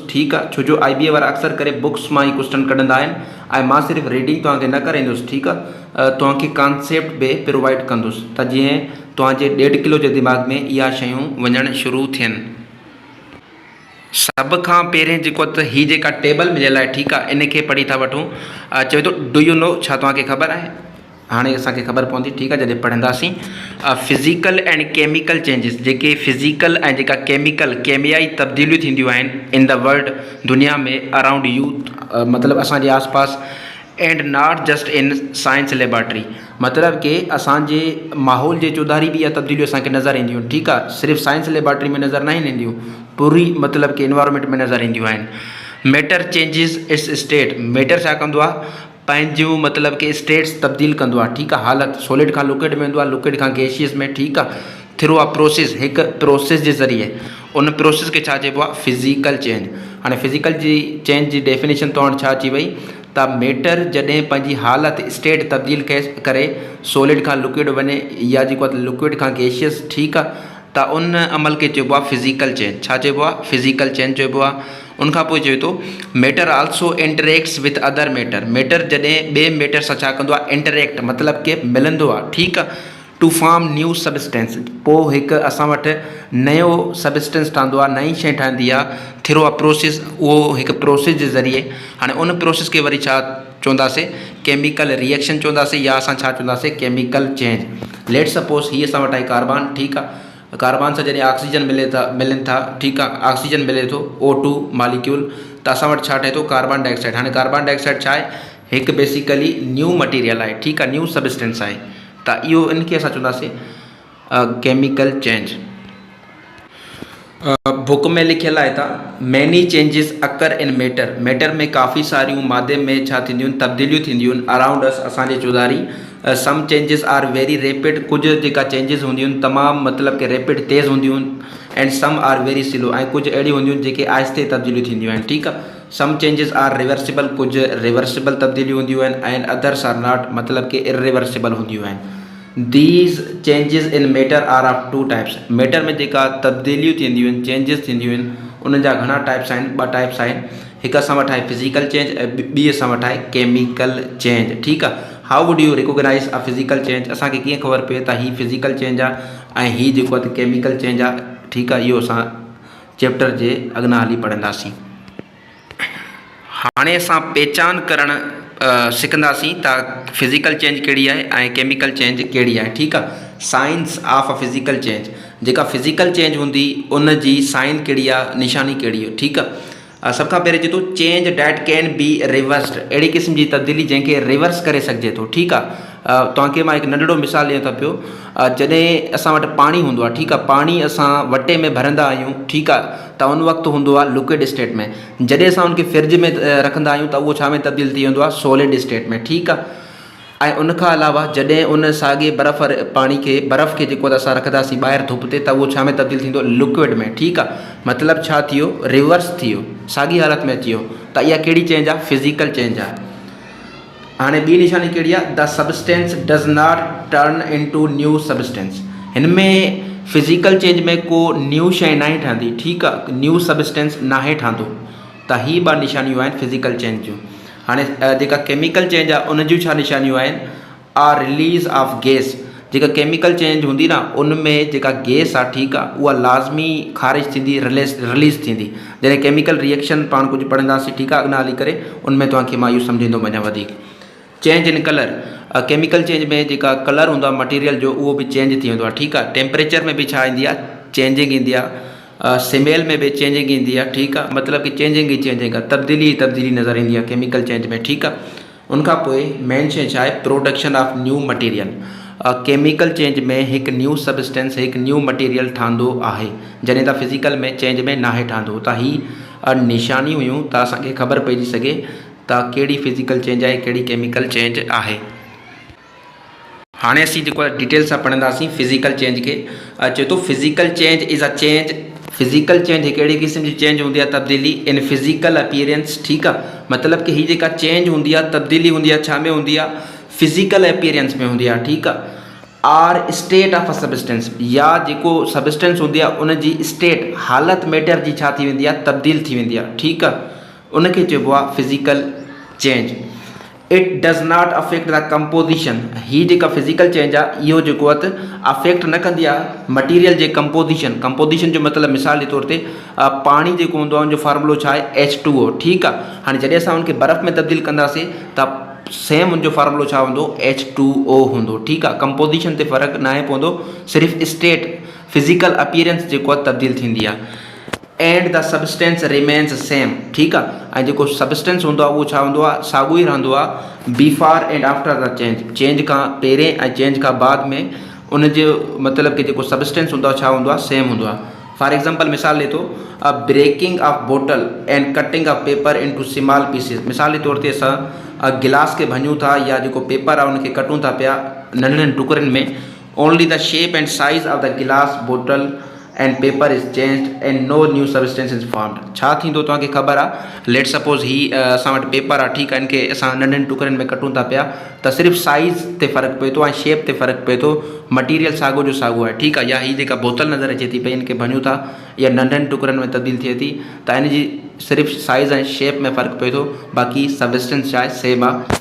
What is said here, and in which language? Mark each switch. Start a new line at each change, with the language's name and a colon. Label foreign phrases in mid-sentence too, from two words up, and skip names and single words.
Sindhi: ठीकु आहे, छो जो IBA वारा अक्सर करे बुक्स मां ई क्वेश्चन कढंदा आहिनि, ऐं मां सिर्फ़ु रीडिंग तव्हांखे न कराईंदुसि। ठीकु आहे, तव्हांखे कॉन्सेप्ट बि प्रोवाइड कंदुसि, त जीअं तव्हांजे 1.5 किलो जे दिमाग़ में इहा शयूं वञणु शुरू थियनि। सब खां पहिरें जेको त ही जेका टेबल मिलियल आहे, ठीकु आहे, इन खे पढ़ी था वठूं। चवे थो
English: do you know,
Sindhi: छा तव्हांखे ख़बर आहे? हाणे असांखे ख़बर पवंदी, ठीकु आहे, जॾहिं पढ़ंदासीं।
English: physical and chemical changes,
Sindhi: जेके फिज़िकल ऐं जेका केमियाई तब्दीलियूं थींदियूं आहिनि
English: in the world,
Sindhi: दुनिया में,
English: around you,
Sindhi: मतिलबु असांजे आसपास,
English: and not just in science laboratory,
Sindhi: मतिलबु कि असांजे माहौल जे चौधारी बि इहा तब्दीलियूं असांखे नज़र ईंदियूं आहिनि, ठीकु आहे। सिर्फ़ु
English: science laboratory
Sindhi: में नज़र न ईंदियूं, पूरी मतिलबु कि इन्वायरमेंट में नज़र ईंदियूं आहिनि।
English: matter changes its state,
Sindhi: मैटर छा कंदो आहे? पंहिंजूं मतिलबु कि स्टेट्स तब्दील कंदो आहे, ठीकु आहे। हालत सॉलिड खां लिक्विड में वेंदो आहे, लिक्विड खां गैशियस में, ठीकु आहे।
English: through a process,
Sindhi: हिकु प्रोसेस जे ज़रिए, उन प्रोसेस खे छा चइबो आहे?
English: physical change.
Sindhi: हाणे फिज़िकल जी चेंज जी डेफिनेशन तो हाणे छा अची वई त मैटर जॾहिं पंहिंजी हालत स्टेट तब्दील करे सॉलिड खां लिक्विड वञे या जेको आहे लिक्विड खां गैशियस, ठीकु आहे, त उन अमल खे चइबो आहे
English: physical change.
Sindhi: छा चइबो आहे?
English: physical change
Sindhi: चइबो आहे। उनखां पोइ चए थो
English: matter also interacts with other matter,
Sindhi: मैटर जॾहिं ॿिए मैटर सां छा कंदो आहे? इंटरेक्ट, मतिलबु कि मिलंदो आहे, ठीकु आहे।
English: to form new substance,
Sindhi: पोइ हिकु असां वटि नयो सबस्टेंस ठहंदो आहे, नई शइ ठहंदी आहे
English: through a process,
Sindhi: उहो हिकु प्रोसेस जे ज़रिए। हाणे उन प्रोसेस खे वरी छा चवंदासीं?
English: chemical reaction
Sindhi: चवंदासीं, या असां छा चवंदासीं?
English: chemical change. let suppose
Sindhi: ही असां वटि आहे कार्बन, ठीकु आहे। कार्बन सां जॾहिं ऑक्सीजन मिलनि था, ठीकु आहे, ऑक्सीजन मिले थो, O2 मालिक्यूल, त असां वटि छा ठहे थो?
English: carbon dioxide.
Sindhi: हाणे
English: carbon dioxide
Sindhi: छा आहे? हिकु
English: basically new material
Sindhi: आहे, ठीकु आहे,
English: new substance
Sindhi: आहे, त इहो इनखे असां चवंदासीं
English: chemical change.
Sindhi: बुक में लिखियल आहे त
English: many changes occur in matter,
Sindhi: मैटर में काफ़ी सारियूं मादे में छा थींदियूं आहिनि? तब्दीलियूं थींदियूं आहिनि।
English: around us,
Sindhi: असांजे चौधारी।
English: some changes are very rapid,
Sindhi: कुझु जेका चेंजिस हूंदियूं आहिनि तमामु मतिलबु कि रैपिड तेज़ हूंदियूं आहिनि।
English: and some are very slow,
Sindhi: ऐं कुझु अहिड़ियूं हूंदियूं आहिनि जेके आहिस्ते तब्दीलियूं थींदियूं आहिनि, ठीकु आहे।
English: some changes are reversible,
Sindhi: कुझु रिवर्सिबल तब्दीलियूं हूंदियूं आहिनि,
English: and others are not,
Sindhi: मतिलबु कि इरिवर्सिबल हूंदियूं आहिनि।
English: these changes in matter are of two types,
Sindhi: मैटर में जेका तब्दीलियूं थींदियूं आहिनि, चेंजिस थींदियूं आहिनि, उन जा घणा टाइप्स आहिनि? ॿ टाइप्स आहिनि। हिकु असां वटि आहे
English: physical change,
Sindhi: ऐं ॿी असां वटि आहे
English: chemical change,
Sindhi: ठीकु आहे।
English: how would you recognize a physical change,
Sindhi: असांखे कीअं ख़बर पए त हीअ
English: physical change
Sindhi: आहे ऐं हीअ जेको आहे
English: chemical change
Sindhi: आहे, ठीकु आहे। इहो असां चैप्टर जे अॻियां हली पढ़ंदासीं। हाणे असां पहचान करणु सिखंदासीं त
English: physical change
Sindhi: कहिड़ी आहे ऐं
English: chemical change
Sindhi: कहिड़ी आहे, ठीकु आहे।
English: science of a physical change,
Sindhi: जेका
English: physical change
Sindhi: हूंदी उन जी साइन कहिड़ी आहे, निशानी कहिड़ी आहे, ठीकु आहे। सभ खां पहिरीं चए थो
English: change that can be reversed,
Sindhi: अहिड़ी क़िस्म जी तब्दीली जंहिंखे रिवर्स करे सघिजे थो, ठीकु आहे। तव्हांखे मां हिकु नंढिड़ो मिसाल ॾियां थो पियो। जॾहिं असां वटि पाणी हूंदो आहे, ठीकु आहे, पाणी असां वटे में भरंदा आहियूं, ठीकु आहे, त उन वक़्तु हूंदो आहे
English: liquid state
Sindhi: में। जॾहिं असां उनखे फ्रिज में रखंदा आहियूं त उहो छा में तब्दील थी वेंदो आहे?
English: solid state
Sindhi: में, ठीकु आहे। ऐं उनखां अलावा जॾहिं उन साॻे पाणी खे, बर्फ़ खे जेको असां रखंदासीं ॿाहिरि धुप ते, त उहो छा में तब्दील थींदो? लिक्विड में, ठीकु आहे। मतिलबु छा थियो? रिवर्स थी वियो, साॻी हालत में अची वियो। त इहा कहिड़ी चेंज आहे?
English: physical change
Sindhi: आहे। हाणे ॿी निशानी कहिड़ी आहे?
English: the substance does not turn into new substance,
Sindhi: हिन में
English: physical change
Sindhi: में को न्यू शइ न आहे ठहंदी, ठीकु आहे,
English: new substance
Sindhi: न आहे ठहंदो। त ही ॿ निशानियूं आहिनि
English: physical change
Sindhi: जूं। हाणे जेका
English: chemical change
Sindhi: आहे उन जूं छा निशानियूं आहिनि?
English: or release of gas,
Sindhi: जेका
English: chemical change
Sindhi: हूंदी न उनमें जेका गैस आहे, ठीकु आहे, उहा लाज़मी ख़ारिज थींदी, रिलीज़ थींदी। जॾहिं
English: chemical reaction
Sindhi: पाण कुझु पढ़ंदासीं, ठीकु आहे, अॻियां हली करे उनमें तव्हांखे मां इहो सम्झाईंदो वञा वधीक।
English: change in color, chemical change
Sindhi: में जेका कलर हूंदो आहे मटीरियल जो, उहो बि चेंज थी वेंदो आहे, ठीकु आहे। टेम्परेचर में बि छा ईंदी आहे? चेंजिंग ईंदी आहे। स्मेल में भी चेंजिंग ईंदी आहे, ठीकु आहे, मतिलबु कि चेंजिंग आहे, तब्दीली नज़र ईंदी आहे
English: chemical change
Sindhi: में, ठीकु आहे। उनखां पोइ मेन शइ छा आहे?
English: production of new material. chemical change
Sindhi: में हिकु
English: new substance,
Sindhi: हिकु
English: new material
Sindhi: ठहंदो आहे, जॾहिं त फिज़िकल में चेंज में नाहे ठहंदो। त ही निशानी हुयूं त असांखे ख़बर पइजी सघे त कहिड़ी
English: physical change
Sindhi: आहे, कहिड़ी
English: chemical change
Sindhi: आहे। हाणे असीं जेको डिटेल सां पढ़ंदासीं
English: physical change
Sindhi: खे। चए थो
English: physical change is a change, physical change
Sindhi: हिकु अहिड़ी क़िस्म जी चेंज हूंदी आहे, तब्दीली
English: in physical appearance,
Sindhi: ठीकु आहे। मतिलबु कि हीअ जेका चेंज हूंदी आहे, तब्दीली हूंदी आहे, छा में हूंदी आहे?
English: physical appearance
Sindhi: में हूंदी आहे, ठीकु आहे।
English: or state of a substance,
Sindhi: या जेको सबस्टेंस हूंदी आहे उन जी स्टेट, हालत मैटर जी छा थी वेंदी आहे? तब्दील थी वेंदी आहे, ठीकु आहे। उनखे चइबो आहे
English: physical change. it does not affect the composition.
Sindhi: ही जेका
English: physical change
Sindhi: आहे इहो जेको आहे अफेक्ट न कंदी आहे मटीरियल जे कंपोजिशन। कंपोजिशन जो मतिलबु मिसाल जे तौर ते पाणी जेको हूंदो आहे उनजो फार्मूलो छा आहे H2O, ठीकु आहे। हाणे जॾहिं असां उनखे बर्फ़ में तब्दील कंदासीं त सेम उनजो फार्मूलो छा हूंदो, H2O हूंदो, ठीकु आहे। कंपोजिशन ते फ़र्क़ु न आहे पवंदो, सिर्फ़ु
English: state physical appearance
Sindhi: जेको आहे तब्दील थींदी आहे।
English: and the substance remains same,
Sindhi: ठीकु आहे। ऐं जेको सबस्टेंस हूंदो आहे उहो छा हूंदो आहे, साॻियो ई रहंदो आहे
English: before and after the change.
Sindhi: चेंज खां पहिरें ऐं चेंज खां बाद में उनजो मतिलबु कि जेको सबस्टेंस हूंदो आहे छा हूंदो आहे, सेम हूंदो आहे।
English: for example
Sindhi: मिसाल ॾिए थो,
English: breaking of bottle and cutting of paper into small pieces.
Sindhi: मिसाल जे तौर ते असां गिलास खे भञूं था या जेको पेपर आहे उनखे कटूं था पिया नंढड़नि टुकड़नि में,
English: only the shape and size of the glass bottle and paper is changed and no new substance is formed.
Sindhi: छा थींदो तव्हांखे ख़बर आहे,
English: let suppose
Sindhi: ही असां वटि पेपर आहे, ठीकु आहे, इनखे असां नंढनि टुकड़नि में कटूं था पिया त सिर्फ़ु साइज़ ते फ़र्क़ु पए थो ऐं शेप ते फ़र्क़ु पए थो, मटीरियल साॻियो जो साॻियो आहे, ठीकु आहे। या ही जेका बोतल नज़र अचे थी पई इनखे भञूं था या नंढनि टुकड़नि में तब्दील थिए थी त इनजी सिर्फ़ु साइज़ ऐं शेप में फ़र्क़ु पए थो, बाक़ी सबस्टेंस छा आहे, सेम आहे।